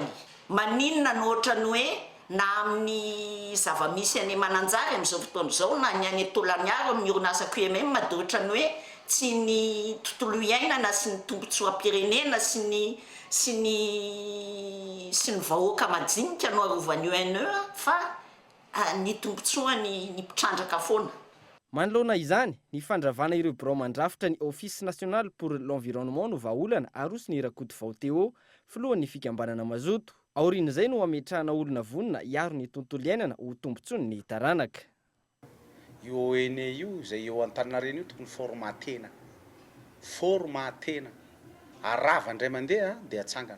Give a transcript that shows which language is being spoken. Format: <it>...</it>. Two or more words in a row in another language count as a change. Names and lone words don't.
<mg>Maninona no ohatrany hoe na amin'ny zava-misy any Mananjary amin'izao fotoana izao na ny any Tolaniaro amin'ny orinasa QMM dia ohatrany hoe tsy ny tontolo iainana sy ny tombotsoam-pirenena sy ny vahoaka majinika no arovany ONE fa ny tombotsoany ny mpitrandraka foana. Manoloana izany, ny fandravana ireo birao mandrafitra ny Office national pour l'environnement no vahaolana arosy ny Rakoto Vaoteo filohan'ny fikambanana mazoto. Aorian'izay no ametrahana olona vonona hiaro ny tontolo iainana ho tombontsoany ny taranaka. Io ONE io izay eo Antaninarenina io tokony formatena arava indray mandeha dia atsangana.</mg>